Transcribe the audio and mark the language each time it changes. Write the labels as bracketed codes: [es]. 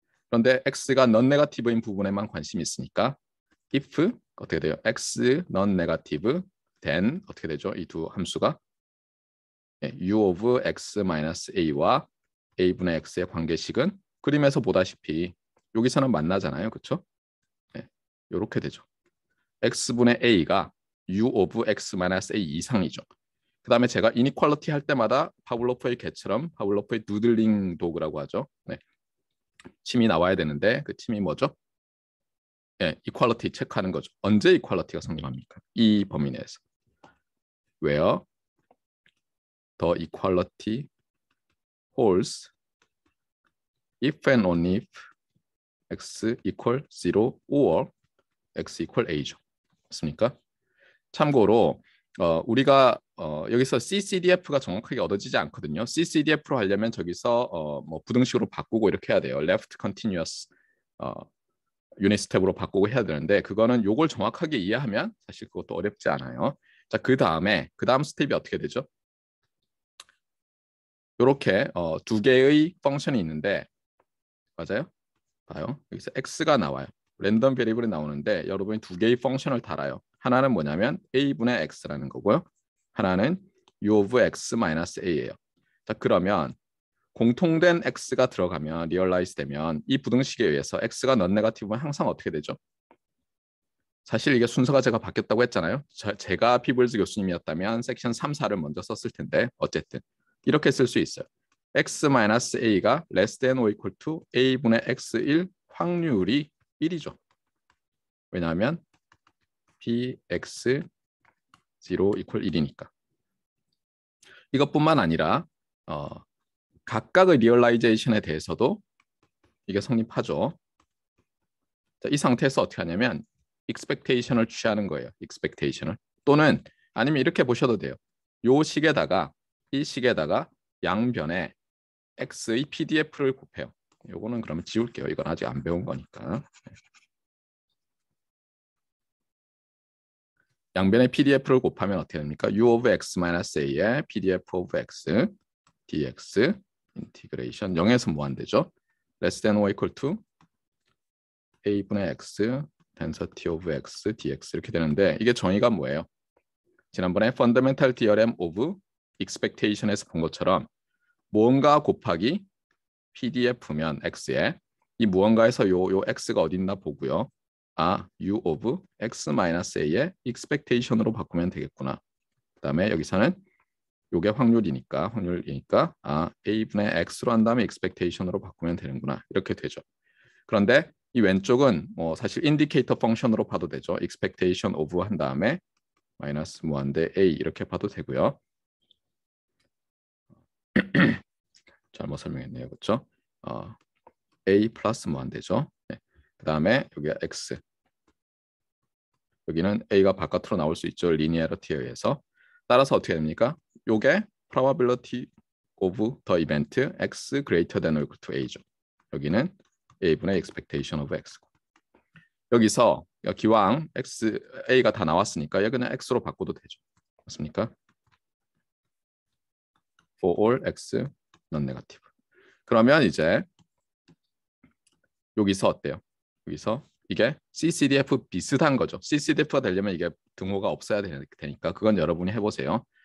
[ko] 그런데 x가 non 네거티브인 부분에만 관심이 있으니까 if 어떻게 돼요? x non 네거티브 then 어떻게 되죠? 이 두 함수가 u of x minus a와 a분의 x의 관계식은 그림에서 보다시피 여기서는 만나잖아요. 그렇죠? 네, 이렇게 되죠. x분의 a가 u of x minus a 이상이죠. 그 다음에 제가 이니퀄리티 할 때마다 파블로프의 개처럼 파블로프의 누들링 도그라고 하죠. 네. 침이 나와야 되는데 그 침이 뭐죠? 예, 이퀄리티 체크하는 거죠. 언제 이퀄리티가 성립합니까? 이 범위 내에서. [en] Where the equality holds if and only if x equal 0 or x equal a죠. 맞습니까? [ko] 참고로 우리가 여기서 CCDF가 정확하게 얻어지지 않거든요. CCDF로 하려면 저기서 뭐 부등식으로 바꾸고 이렇게 해야 돼요. Left continuous 유닛 스텝으로 바꾸고 해야 되는데 그거는 요걸 정확하게 이해하면 사실 그것도 어렵지 않아요. 자, 그 다음 스텝이 어떻게 되죠? 이렇게 두 개의 펑션이 있는데 맞아요? 봐요. 여기서 x가 나와요. 랜덤 베리블이 나오는데 여러분이 두 개의 펑션을 달아요. 하나는 뭐냐면 a분의 x라는 거고요. 하나는 u of x 마이너스 a예요. 자, 그러면 공통된 x가 들어가면 리얼라이즈 되면 이 부등식에 의해서 x가 넌 네거티브면 항상 어떻게 되죠? 사실 이게 순서가 제가 바뀌었다고 했잖아요. 제가 피블즈 교수님이었다면 섹션 3, 4를 먼저 썼을 텐데 어쨌든 이렇게 쓸 수 있어요. [en] x-a가 less than or equal to a분의 x1 [ko] 확률이 1이죠. 왜냐하면 bx0 equal 1이니까. 이것뿐만 아니라 각각의 리얼라이제이션에 대해서도 이게 성립하죠. 자, 이 상태에서 어떻게 하냐면 expectation을 취하는 거예요. expectation을. 또는 아니면 이렇게 보셔도 돼요. 이 식에다가 양변에 x의 pdf를 곱해요. 요거는 그러면 지울게요. 이건 아직 안 배운 거니까. 양변에 pdf를 곱하면 어떻게 됩니까? [en] u of x minus a의 pdf of x dx [ko] 인티그레이션 0에서 무한대죠. [en] less than or equal to a분의 x density of x dx [ko] 이렇게 되는데 이게 정의가 뭐예요? 지난번에 fundamental theorem of expectation에서 본 것처럼 무언가 곱하기 pdf면 x에 이 무언가에서 요 x가 어디 있나 보고요. 아, u of x minus a의 expectation으로 바꾸면 되겠구나. 그다음에 여기서는 요게 확률이니까 아, a분의 x로 한 다음에 expectation으로 바꾸면 되는구나. 이렇게 되죠. 그런데 이 왼쪽은 뭐 사실 인디케이터 펑션으로 봐도 되죠. expectation of 한 다음에 마이너스 무한대 a 이렇게 봐도 되고요. 잘못 설명했네요. 그렇죠? a 플러스 무한대죠. 네. 그 다음에 여기가 x. 여기는 a가 바깥으로 나올 수 있죠. 리니어리티에 의해서. 따라서 어떻게 됩니까? [en] 요게 probability of the event x greater than or equal to a죠. [ko] 여기는 a분의 expectation of x. 여기서 기왕 x, a가 다 나왔으니까 여기는 x로 바꿔도 되죠. 맞습니까? [en] for all x non-negative. [ko] 그러면 이제 여기서 어때요? 여기서 이게 CCDF 비슷한 거죠. CCDF가 되려면 이게 등호가 없어야 되니까 그건 여러분이 해보세요.